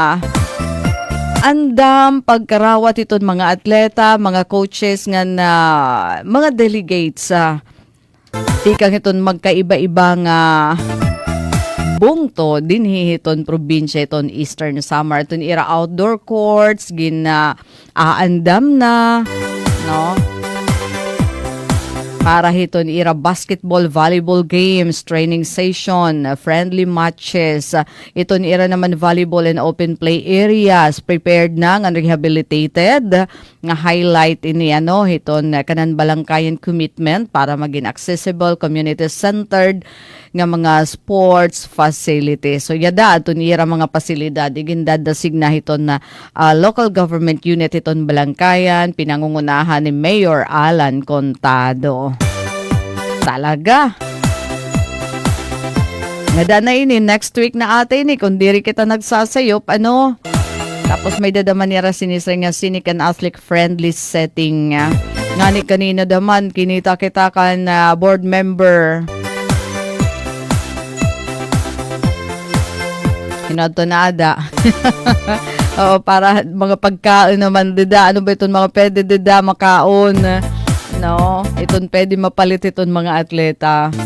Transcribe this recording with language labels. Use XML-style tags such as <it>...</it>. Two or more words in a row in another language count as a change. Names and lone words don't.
<war>andam pagkarawat iton mga atleta, mga coaches nga na mga delegates tikang iton magkaiba-iba nga bungto dinhi iton probinsya iton Eastern Samar, iton ira</war> <en>outdoor courts</en> <war>aandam na no, para hiton ira basketball,</war> <en>volleyball games, training session, friendly matches.</en> <war>Iton ira naman</war> <en>volleyball and open play areas prepared</en> <war>na nga</war> <en>rehabilitated.</en> <war>Nga highlight ini hiton kanan Balangkayan commitment para maging</war> <en>accessible, community centered</en> <war>nga mga sports facilities. So yada aton ira mga pasilidad igindad signa hiton na</war> <en>local government unit</en> <war>hiton Balangkayan, pinangungunahan ni Mayor Alan Contado. Talaga. Nada na ini,</war> <en>next week</en> <war>na ate ini, kung diri kita nagsasayop, tapos may dadaman nira sinisay nga</war> <en>scenic and athletic friendly setting.</en> <war>Ngani kanina daman, kinita kita kan board member. Hinato na ada. Oo, para mga pagkaon naman dida. Ano ba itong mga pwede dida makaon? No, iton pwede mapalit iton mga atleta.</war>